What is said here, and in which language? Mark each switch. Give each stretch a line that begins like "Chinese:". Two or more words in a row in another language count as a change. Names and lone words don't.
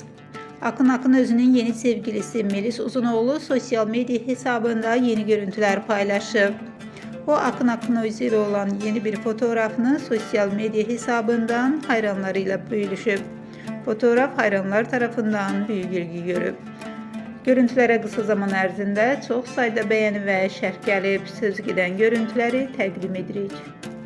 Turkish: Akın Akın Özü'nün yeni sevgilisi Melis Uzunoğlu sosyal medya hesabında yeni görüntüler paylaşıp o Akın Akın Özü ile olan yeni bir fotoğrafını sosyal medya hesabından hayranlarıyla paylaşıp fotoğraf hayranlar tarafından büyük ilgi görüp görüntülere kısa zaman
Azerbaijani: ərzində çox sayda
Turkish: beğeni ve
Azerbaijani: şərh gəlib, söz gedən görüntüləri təqdim edirik.